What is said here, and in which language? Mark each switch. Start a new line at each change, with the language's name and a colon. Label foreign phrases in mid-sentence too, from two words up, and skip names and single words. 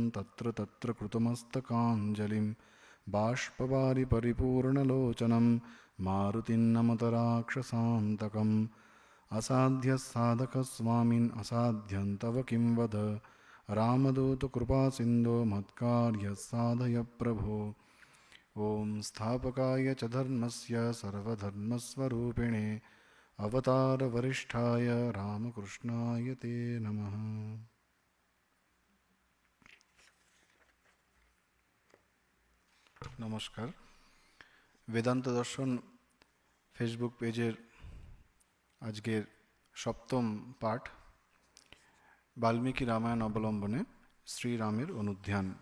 Sanskrit: तत्र तत्र कृतमस्तकाञ्जलिं बाष्पवारि परिपूर्णलोचनं मारुतिं नमत राक्षसान्तकम् असाध्यसाधकस्वामिन् असाध्यं तव किं वद रामदूतकृपासिन्धो मत्कार्यः साधय प्रभो ॐ स्थापकाय च धर्मस्य सर्वधर्मस्वरूपिणे अवतारवरिष्ठाय रामकृष्णाय ते नमः।
Bangla: নমস্কার। বেদান্ত দর্শন ফেসবুক পেজের আজকের সপ্তম পাঠ বাল্মীকি রামায়ণ অবলম্বনে শ্রীরামের অনুধ্যান।